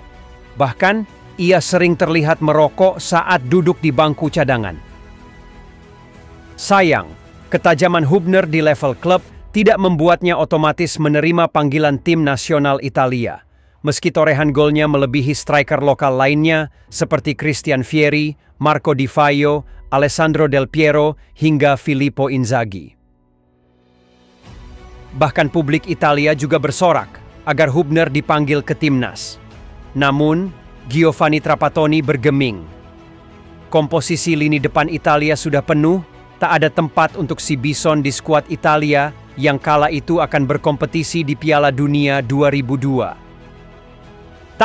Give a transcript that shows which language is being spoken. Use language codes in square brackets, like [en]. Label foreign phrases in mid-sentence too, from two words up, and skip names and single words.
[id] Bahkan, ia sering terlihat merokok saat duduk di bangku cadangan. Sayang, ketajaman Hübner di level klub tidak membuatnya otomatis menerima panggilan tim nasional Italia. Meski torehan golnya melebihi striker lokal lainnya seperti Christian Vieri, Marco Di Vaio, Alessandro Del Piero, hingga Filippo Inzaghi. Bahkan publik Italia juga bersorak agar Hübner dipanggil ke timnas. Namun, Giovanni Trapattoni bergeming. Komposisi lini depan Italia sudah penuh, tak ada tempat untuk si Bison di skuad Italia yang kala itu akan berkompetisi di Piala Dunia 2002.